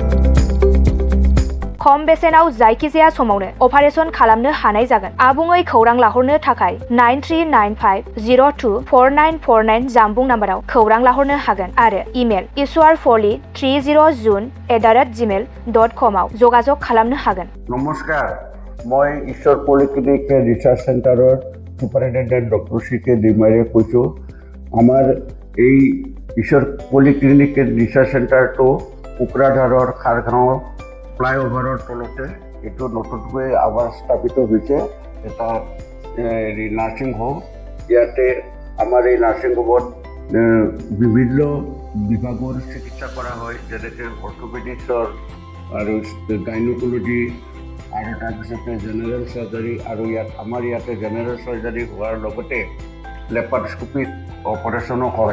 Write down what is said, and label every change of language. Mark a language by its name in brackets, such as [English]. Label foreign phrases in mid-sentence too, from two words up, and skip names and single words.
[Bodo] खम बेसेनाव जायखिजाया समावनो अपारेशन खालामनो हानाय जागोन। आबुङै खौरां लाहरनो थाखाय 9395024949 जानबुं नाम्बाराव खौरां लाहरनो हागोन आरो इमेल ishwarpoli30jun@gmail.com आव जगाजग खालामनो हागोन। [Assamese] নমস্কাৰ, মই ঈশ্বৰ পলিক্লিনিক ৰিচাৰ্চ চেণ্টাৰৰ চুপাৰিণ্টেণ্ডেণ্ট ডক্টৰ CK दैमारीয়ে কৈছোঁ। আমাৰ এই ईश्वर पलिक्लिनिक रिसार्च सेन्टारটো কোকৰাঝাৰৰ খাৰগাঁৱৰ ফ্লাইঅভাৰৰ তলতে এইটো নতুনকৈ আমাৰ স্থাপিত হৈছে এটা নাৰ্ছিং হোম। ইয়াতে আমাৰ এই নাৰ্ছিং হোমত বিভিন্ন বিভাগৰ চিকিৎসা কৰা হয়, যেনেকৈ অৰ্থোপেডিক্সৰ আৰু গাইনকলজি আৰু তাৰপিছতে [English] general surgery, [Assamese] আৰু আমাৰ ইয়াতে [English] general surgery [Assamese] হোৱাৰ লগতে লেপাৰস্কোপিক অপাৰেশ্যনো হয়।